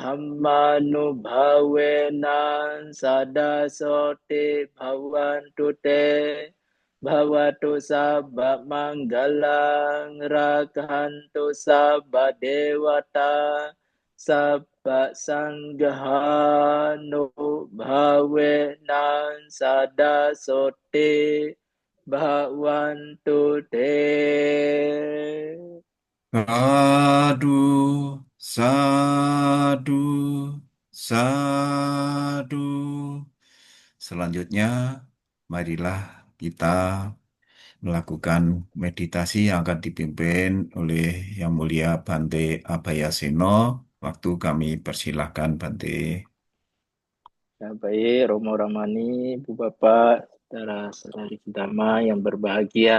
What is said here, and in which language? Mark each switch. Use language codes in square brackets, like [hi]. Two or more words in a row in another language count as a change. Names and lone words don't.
[pi] dhammanubhavena sada soti bhavantu te bhavatu sabba manggalang rakhantu sabba dewata sabba sanghānubhavena sada soti Bhavantu te. Sadu, sadu, sadu. [id] Selanjutnya, marilah kita melakukan meditasi yang akan dipimpin oleh Yang Mulia Bante Abhayaseno. Waktu kami persilahkan Bante. Ya, baik, Romo Ramani, Ibu Bapak, saudara-saudari Dhamma yang berbahagia.